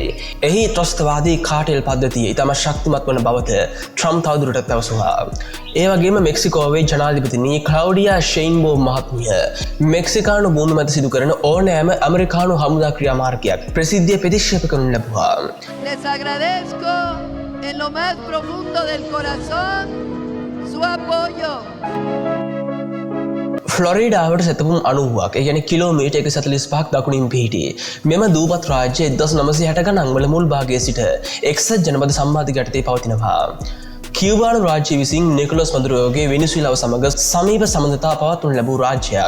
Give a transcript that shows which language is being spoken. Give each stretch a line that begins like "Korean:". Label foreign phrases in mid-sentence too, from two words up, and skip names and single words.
Sinhala: එහි ත්‍රස්තවාදී කාටෙල් පද්ධතිය ඉතාම ශක්තිමත් වන බවද ට්‍රම්ප් තවදුරටත් පැවසුවා. ඒ වගේම මෙක්සිකෝවේ ජනාධිපතිනි ක්ලවුඩියා ෂෙයින්බෝම් මහත්මිය මෙක්සිකානු භූමි මත සිදු කරන ඕනෑම ඇමරිකානු හමුදා ක්‍රියාමාර්ගයක් ප්‍රසිද්ධිය ප්‍රතික්ෂේප කරනු ලැබුවා.
Spanish: Les agradezco en lo más profundo del corazón su apoyo.
Sinhala: ෆ්ලොරිඩාවට සැතපුම් 90ක් එයැනි කිලෝමීටර් 145ක් දකුණින් පිහිටි මෙම දූපත් රාජ්‍ය 1960 ගණන් වල මුල් භාගයේ සිට එක්සත් ජනපද සම්බන්ධ යටතේ පවතිනවා. කියුබානු රාජ්‍ය විසින් නිකොලස් මදුරෝගේ වෙනිසුලාව සමග සමීප සම්බන්ධතා පවත්වනු ලැබූ රාජ්‍යයක්.